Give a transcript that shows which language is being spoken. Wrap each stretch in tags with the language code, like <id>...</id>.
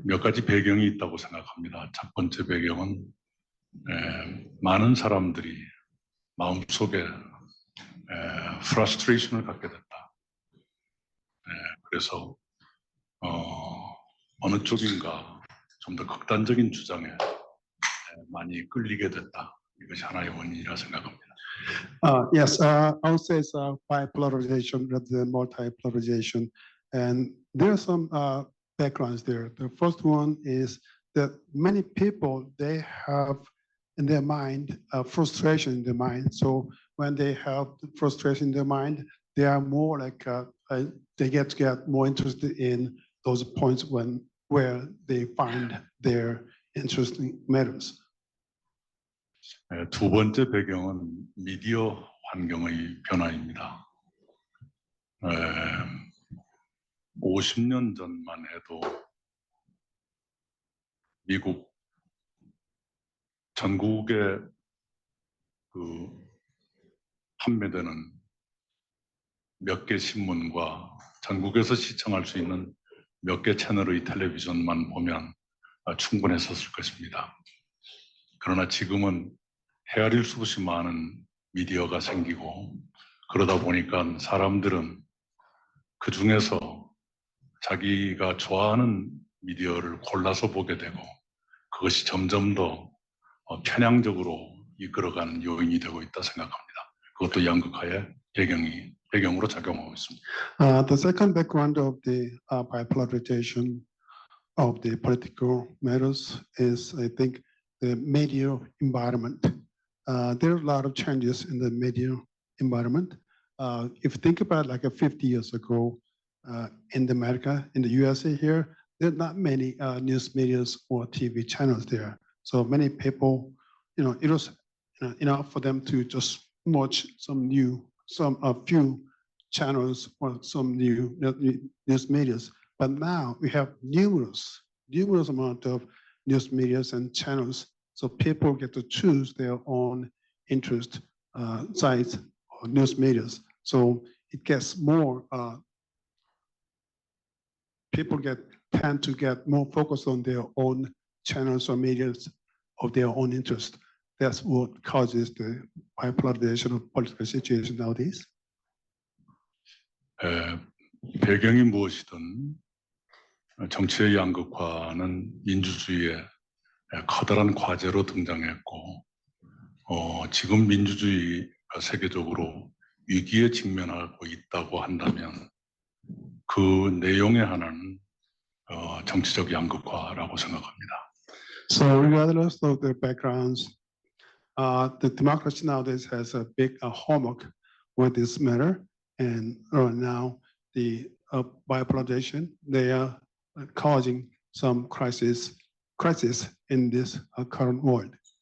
<ko>몇 가지 배경이 있다고 생각합니다. 첫 번째 배경은 많은 사람들이 마음속에 프러스트레이션을 갖게 됐다. 그래서 어느 쪽인가 좀 더 극단적인 주장에 많이 끌리게 됐다. 이것이 하나의 원인이라 생각합니다.</ko> <en>Yes, I would say it's bipolarization rather than multipolarization. And there are some backgrounds there. The first one is that many people, they have in their mind frustration in their mind. So when they have frustration in their mind, they are more like they get more interested in those points where they find their interesting matters.</en> <ko>두 번째 배경은 미디어 환경의 변화입니다. 50년 전만 해도 미국 전국에 그 판매되는 몇 개 신문과 전국에서 시청할 수 있는 몇 개 채널의 텔레비전만 보면 충분했었을 것입니다. 그러나 지금은 헤아릴 수 없이 많은 미디어가 생기고 그러다 보니까 사람들은 그 중에서 자기가 좋아하는 미디어를 골라서 보게 되고 그것이 점점 더 편향적으로 이끌어가는 요인이 되고 있다 생각합니다. 그것도 양극화의 배경으로 작용하고 있습니다.</ko> <en>The second background of the bipolarization of the political matters is, I think, the media environment. There are a lot of changes in the media environment. If you think about like 50 years ago in America, in the USA here, there are not many news medias or TV channels there. So many people, it was enough for them to just watch a few channels or some new news medias. But now we have numerous amount of news medias and channels. So people get to choose their own interest sites or news medias. So it gets more, people tend to get more focused on their own channels or medias of their own interest. That's what causes the bipolarization of political situation nowadays.</en> <ko>배경이 무엇이든 정치의 양극화는 민주주의의 커다란 과제로 등장했고 지금 민주주의가 세계적으로 위기에 직면하고 있다고 한다면 그 내용의 하나는 정치적 양극화라고 생각합니다.</ko> <en>So regardless of their backgrounds, the democracy nowadays has a big homework with this matter. And now the bipolarization, they are causing some crisis in this current world.</en>